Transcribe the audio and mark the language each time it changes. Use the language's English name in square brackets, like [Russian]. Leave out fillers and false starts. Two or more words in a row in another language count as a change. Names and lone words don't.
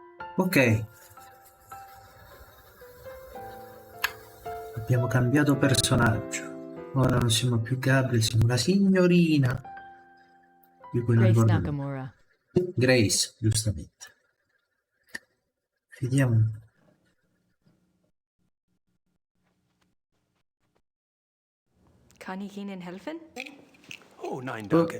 [Italian] Ok, abbiamo cambiato personaggio. Ora non siamo più Gabriel, siamo la signorina di cui non Grace ricordo il nome. Nakamura. Grace, giustamente. Vediamo. [German] Kann ich Ihnen helfen? Oh, nein, Oh, danke.